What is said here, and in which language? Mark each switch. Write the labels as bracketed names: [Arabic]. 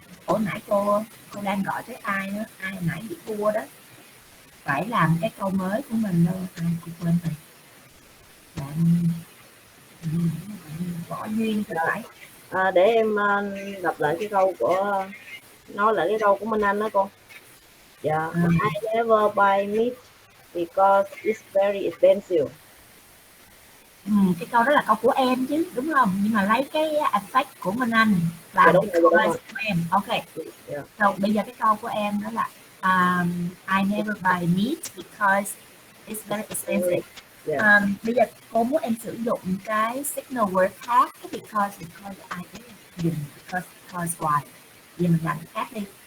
[Vietnamese] Ủa nãy cô đang gọi tới ai nữa? Ai nãy bị cua đó. Phải làm cái câu mới của mình đâu. Ai cô quên rồi. Bạn Võ Duyên thì phải. Để em đọc lại cái câu của, nói lại cái câu của Minh Anh đó cô. Dạ. [English] I never buy meat because it's very expensive. [Vietnamese] Cái câu đó là câu của em chứ, đúng không? Nhưng mà lấy cái effect của Minh Anh làm cái câu của em. Ok. So, bây giờ cái câu của em đó là [English] I never buy meat because it's very expensive. [Vietnamese] Bây giờ cô muốn em sử dụng cái signal word khác, cái because ai cũng dùng because why. Giờ mình làm khác đi.